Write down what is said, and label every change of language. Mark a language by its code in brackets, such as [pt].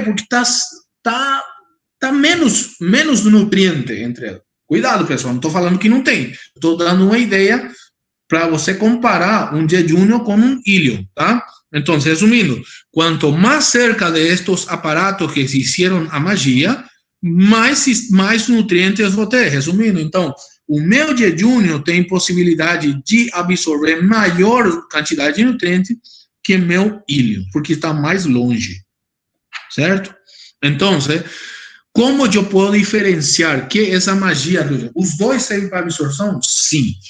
[pt] Porque tá menos nutriente entre elas. Cuidado, pessoal, não estou falando que não tem. Estou dando uma ideia para você comparar um jejunio com um ilio, tá? [es] Entonces, resumiendo, cuanto más cerca de estos aparatos que se hicieron a magia, [pt] mais nutrientes vou ter. Resumindo, então, o meu jejunio tem possibilidade de absorver maior quantidade de nutrientes que meu ilio, porque está mais longe, certo? Então, como eu posso diferenciar que essa magia, os dois servem para absorção? Sim.